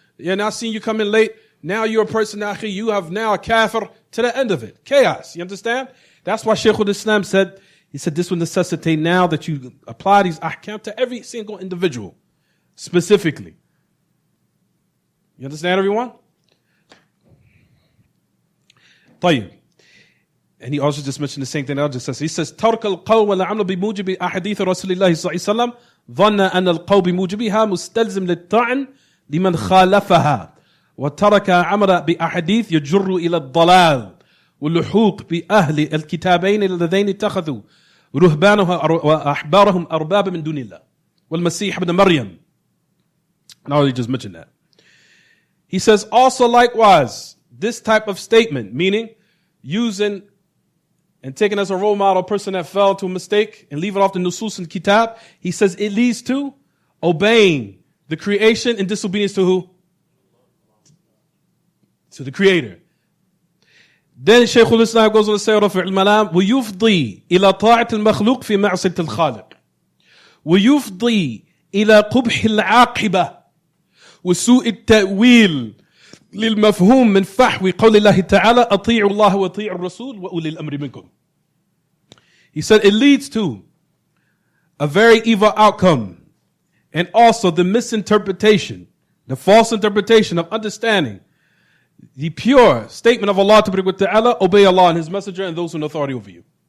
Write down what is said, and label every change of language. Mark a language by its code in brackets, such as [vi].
[en] Yeah, now seeing you come in late. Now you're a person, akhi, you have now a kafir to the end of it. Chaos. You understand? That's why Shaykh al-Islam said, he said this will necessitate now that you apply these ahkam to every single individual. Specifically. You understand, everyone? [ar] طيب. [en] And he also just mentioned the same thing that I just said. He says, [ar] ترك القول والعمل بموجب أحاديث رسول الله صلى الله عليه وسلم ظن أن القول بموجبها مستلزم للطعن لمن خالفها وترك عمل بأحاديث يجر إلى الضلال واللحوق بأهل الكتابين اللذين اتخذوا رهبانها وأحبارهم أربابا من دون الله والمسيح ابن مريم. [en] And I already just mentioned that. He says also likewise, this type of statement, meaning using and taking as a role model a person that fell into a mistake and leaving off the nusus and kitab, he says it leads to obeying the creation and disobedience to who? To the Creator. Then Shaykh al-Islam goes on to say, [ar] رفع الملام ويفضي إلى طاعة المخلوق في معصية الخالق ويفضي إلى قبح العاقبة وسوء التأويل للمفهوم من فحوى قول الله تعالى أطيعوا الله وأطيعوا الرسول وأولي الأمر منكم. [en] He said it leads to a very evil outcome and also the misinterpretation, the false interpretation of understanding the pure statement of Allah Ta'ala, obey Allah and His Messenger and those in authority over you.